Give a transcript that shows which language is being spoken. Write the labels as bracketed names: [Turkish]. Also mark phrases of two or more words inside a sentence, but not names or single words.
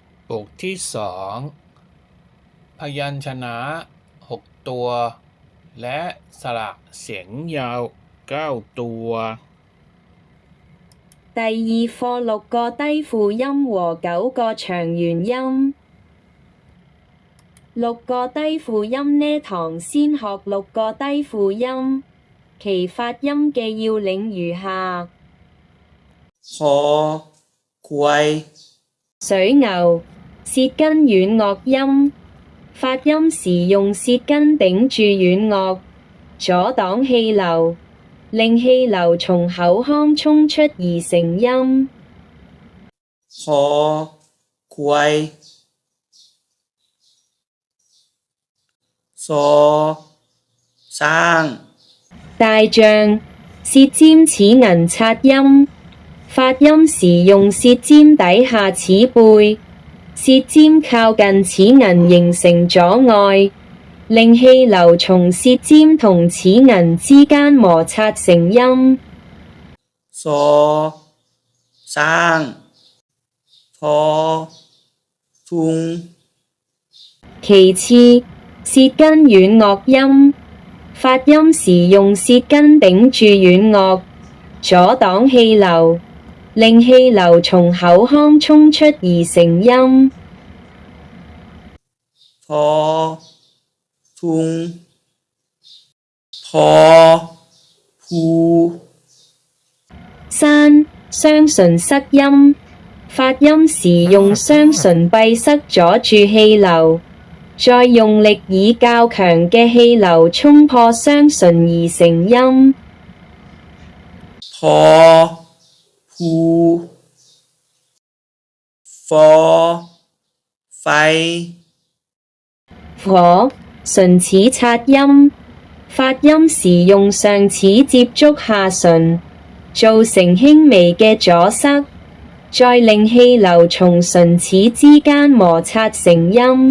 [Thai] บทที่2พยัญชนะ6ตัวและสระเสียงยาว9ตัว [Cantonese] 第二課6個低輔音和9個長元音。6個低輔音呢堂先學6個低輔音，其發音嘅要領如下： [Thai] คอควาย [Cantonese] 水牛，舌根軟腭音，發音時用舌根頂住軟腭，阻擋氣流，令氣流從口腔衝出而成音。 [Thai] คอควายซอช้าง [Cantonese] 大象，舌尖齒齦擦音，發音時用舌尖底下齒背，舌尖靠近齒齦形成阻礙，令氣流從舌尖同齒齦之間摩擦成音。 [Thai] ซอช้างทอทุง [Cantonese] 其次，舌根軟腭音，發音時用舌根頂住軟腭，阻擋氣流，令氣流從口腔衝出而成音。 [Thai] ทอทุงพอภู [Cantonese] 山，雙唇塞音，發音時用雙唇閉塞阻住氣流，再用力以較強嘅氣流衝破雙唇而成音。 [Thai] พอภูฟอไฟ [Cantonese] 火，唇齒擦音，發音時用上齒接觸下唇，造成輕微嘅阻塞，再令氣流從唇齒之間摩擦成音。